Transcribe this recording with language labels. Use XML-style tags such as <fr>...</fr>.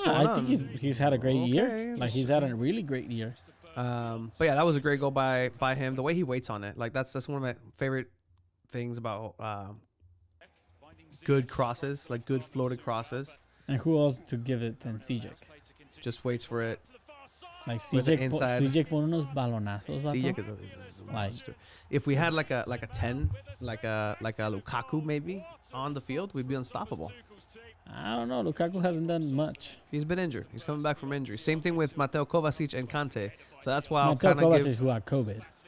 <en>I think he's had a great year. Like he's had a really great year. But yeah, that was a great goal by him. The way he waits on it, like that's one of my favorite things about good crosses, like good floated crosses. And who else to give it than CJ? Just waits for it. Like</en> <es>CJ pone unos balonazos.</es> <en>CJ is a monster. If we had like a 10, like a Lukaku maybe on the field, we'd be unstoppable. I don't know. Lukaku hasn't done much. He's been injured. He's coming back from injury. Same thing with Mateo Kovacic and Kante. So that's why I'll kind of give... Mateo Kovacic who had COVID.</en>